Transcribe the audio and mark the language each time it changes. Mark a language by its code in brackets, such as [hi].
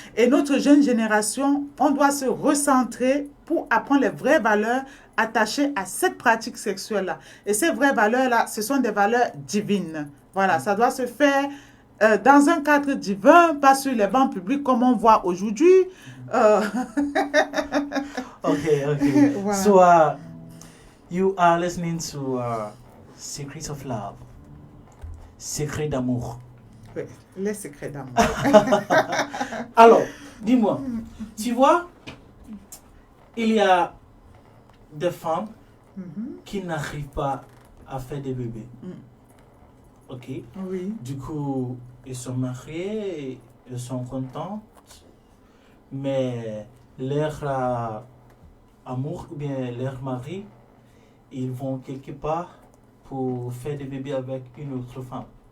[fr] Et notre jeune génération, on doit se recentrer pour apprendre les vraies valeurs attachées à cette pratique sexuelle-là. Et ces vraies valeurs-là, ce sont des valeurs divines. Voilà, ça doit se faire dans un cadre divin, pas sur les bancs publics comme on voit aujourd'hui. Okay. Voilà. [en] So, you are listening to Secrets of Love. [fr] Secrets d'amour. Oui, les secrets d'amour. Alors, dis-moi, tu vois, il y a des femmes qui n'arrivent pas à faire des bébés. Ok? Oui. Du coup, ils sont mariés, ils sont contents, mais leur amour ou bien leur mari, ils vont quelque part pour faire des bébés avec une autre femme.